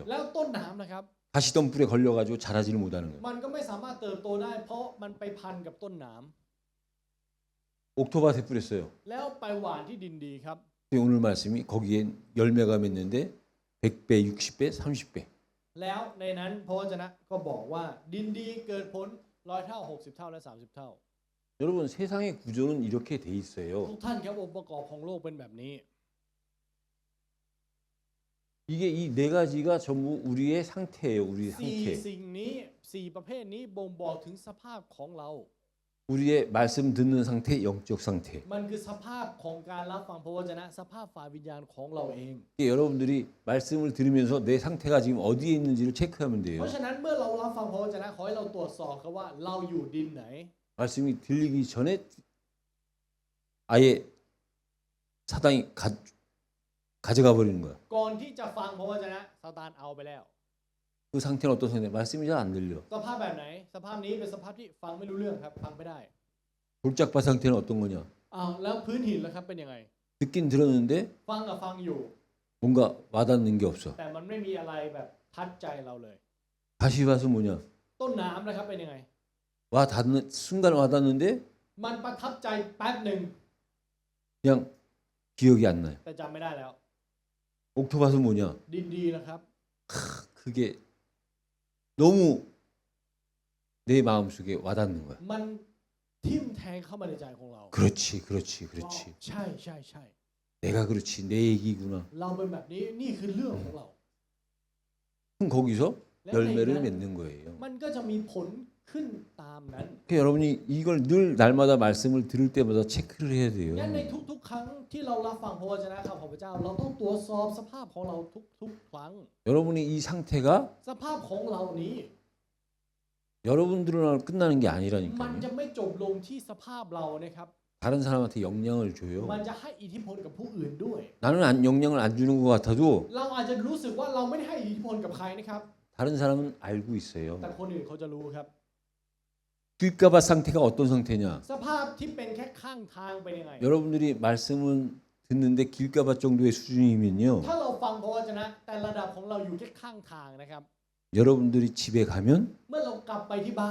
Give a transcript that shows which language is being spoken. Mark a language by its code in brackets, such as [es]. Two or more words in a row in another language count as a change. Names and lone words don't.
[th] แล้วต้นน้ำนะครับ [ko] 가시덤불에 걸려가지고 자라지를 못하는 거예요. [th] มันก็ไม่สามารถเติบโตได้เพราะมันไปพันกับต้นน้ำ [ko] 옥토밭에 뿌렸어요. [th] แล้วไปหว่านที่ดินดีครับ [ko] 근데 오늘 말씀이 거기에 열매가 맺는데 100배, 60배, 30배. [th] แล้วในนั้นพระวจนะก็บอกว่าดินดีเกิดผล100 เท่า 60 เท่าและ 30 เท่า [ko] 여러분 세상의 구조는 이렇게 돼 있어요. [th] ทุกท่านครับองค์ประกอบของโลกเป็นแบบนี้ [ko] 이게 이 네 가지가 전부 우리의 상태예요. 우리의 [th] สี่ [ko] 상태. [th] สิ่งนี้4ประเภทนี้บ่งบอกถึงสภาพของเรา [ko] 우리의 말씀 듣는 상태, 영적 상태. [th] มันคือสภาพของการรับฟังพระวจนะสภาพฝ่ายวิญญาณของเราเอง [ko] 여러분들이 말씀을 들으면서 내 상태가 지금 어디에 있는지를 체크하면 [th] เพ [ko] 돼요. [th] ราะฉะนั้นเมื่อเรารับฟังพระวจนะขอให้เราตรวจสอบครับว่าเราอยู่ดินไหน [ko] 말씀이 들리기 전에 아예 사단이 가져가 버리는 거야. [th] ก่อนที่จะฟังพระวจนะซาตานเอาไปแล้ว [ko] 그 상태는 어떤 상태? 말씀이 잘 안 들려. [th] สภาพแบบไหน สภาพนี้เป็นสภาพที่ฟังไม่รู้เรื่องครับฟังไม่ได้ [ko] 골짝밭 상태는 어떤 거냐? [th] อ้าวแล้วพื้นหินล่ะครับเป็นยังไง [ko] 듣긴 들었는데 [th] ฟังกับฟังอยู่ [ko] 뭔가 와닿는 게 없어. [th] แต่มันไม่มีอะไรแบบททัดใจเราเลย [ko] 다시 와서 뭐냐? [th] ต้นน้ำนะครับเป็นยังไง [ko] 와 닿는 순간 와닿는데 [th] มันประทับใจแป๊บหนึ่ง [ko] 그냥 기억이 안 나요. [th] แต่จำไม่ได้แล้ว [ko] 옥토밭은 뭐냐? [th] ดินดีนะครับ [ko] 그게 너무 내 마음속에 와닿는 거야. [th] มันทิ่มแทงเข้ามาในใจของเรา [ko] 그렇지, 그렇지, 그렇지. [th] ใช่ใช่ใช่ [ko] 내가 그렇지, 내 얘기구나. [th] เราเป็นแบบนี้นี่คือเรื่องของเรา [ko] 그럼 거기서 [th] และ [ko] 열매를 [th] ในนั้น [ko] 맺는 거예요. [th] มันก็จะมีผลขึ้นตามนั้น [ko] 그러니까 여러분이 이걸 늘 날마다 말씀을 들을 때마다 체크를 해야 돼요. [th] งั้นในทุกๆ ครั้งที่เรารับฟังพระวจนะของพระเจ้า เราต้องตรวจสอบสภาพของเราทุกๆ ครั้ง [ko] 여러분이 이 상태가 [th] สภาพของเรานี้ [ko] 여러분들로 끝나는 게 [th] มัน [ko] 아니라니까요. [th] จะไม่จบลงที่สภาพเรานะครับ [ko] 다른 사람한테 영향을 [th] มัน [ko] 줘요. [th] จะให้อิทธิพลกับผู้อื่นด้วย [ko] 나는 영향을 안 주는 것 같아도 [th] เราอาจจะรู้สึกว่าเราไม่ได้ให้อิทธิพลกับใครนะครับ [ko] 다른 사람은 알고 있어요. [th] แต่คนอื่นเขาจะรู้ครับ [ko] 길가밭 상태가 어떤 상태냐? [th] สภาพที่เป็นแค่ข้างทางเป็นยังไง [ko] 여러분들이 말씀은 듣는데 길가밭 정도의 수준이면요. [th] ถ้าเราฟังพระวจนะแต่ระดับของเราอยู่แค่ข้างทางนะครับ [ko] 여러분들이 집에 가면 [th] เมื่อเรากลับไปที่บ้าน